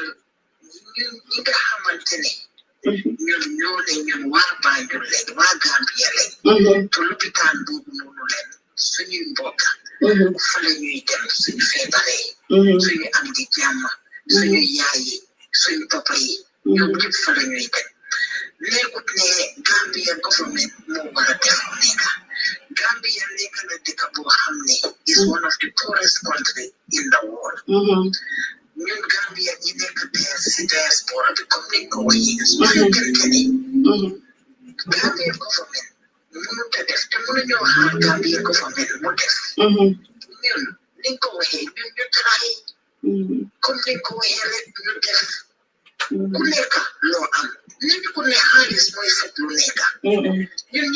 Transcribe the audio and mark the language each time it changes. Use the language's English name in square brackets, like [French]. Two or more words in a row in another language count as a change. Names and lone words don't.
[Wolof] ñun ñi nga xamante ne ñun waa Banjul leen waa Gambia leen te lopitaan boobu noonu leen suñuy mbokk fa la ñuy dem suñu feebaree suñu am di jàmm suñu yaay yi suñu papa yi ñoom ñëpp fa la ñuy dem nekkut ne Gambia government moo war a def nekk Gambia nekk na dëkk boo xam ne [English] is one of the poorest country in the world. [Wolof] ñun Gambia ñi nekk si diaspora bi comme ni ko waxee su fekkente ne Gambia government mënut a def te mënuñoo xaar Gambia government mu def ñun ni ko waxee ñun ñu try comme ni ko waxee rek ñu def ku nekk loo am nit ku ne xaalis mooy fekk lu nekk ñun ñi